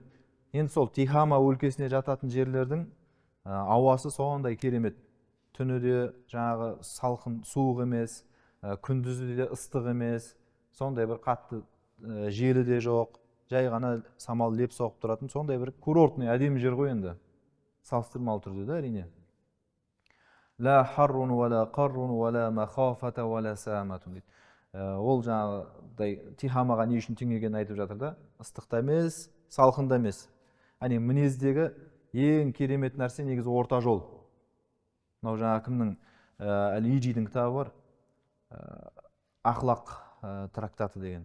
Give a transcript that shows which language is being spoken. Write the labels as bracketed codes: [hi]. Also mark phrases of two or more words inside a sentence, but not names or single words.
[kk] Енді сол Тихама өлкесіне жататын жерлердің ауасы сондай керемет. Түні де жаңағы салқын, суық емес, күндізі де ыстық емес, сондай бір қатты желі де жоқ, жай ғана самал леп соғып тұратын, сондай бір курортный әдемі жер ғой енді. Салыстырмалы түрде да әрине. [ar] لا حر ولا قر ولا مخافة ولا سآمة дейді. [kk] Ол жаңағыдай Тихамаға не үшін теңегенін айтып жатыр да, ыстықта емес, салқында емес. Мінездегі ең керемет нәрсе негізі орта жол. Мынау жаңа кімнің Әл-Ижидің кітабы бар, Ахлақ трактаты деген.